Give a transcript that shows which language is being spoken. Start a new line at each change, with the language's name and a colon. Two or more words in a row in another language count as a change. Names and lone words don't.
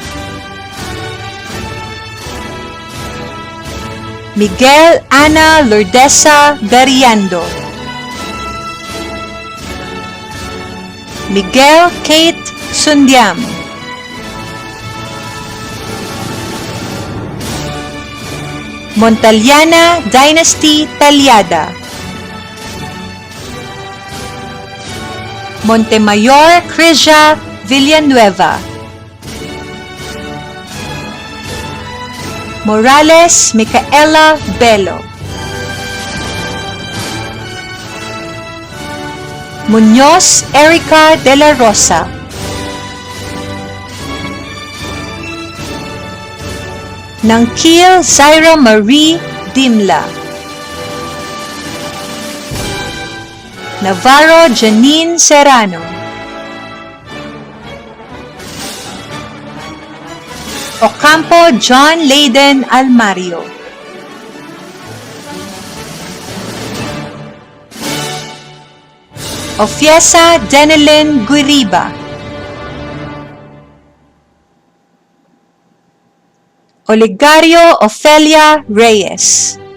Filipino: Miguel Ana Lourdesa Gariando, Miguel Kate Sundiam, Montaliana Dynasty Talyada, Montemayor Crisia Villanueva, Morales Micaela Bello, Muñoz Erica de la Rosa, Nangkil Zaira Marie Dimla, Navarro Janine Serrano, Ocampo John Layden Almario, Ofiesa Denelyn Guiriba, Olegario Ofelia Reyes,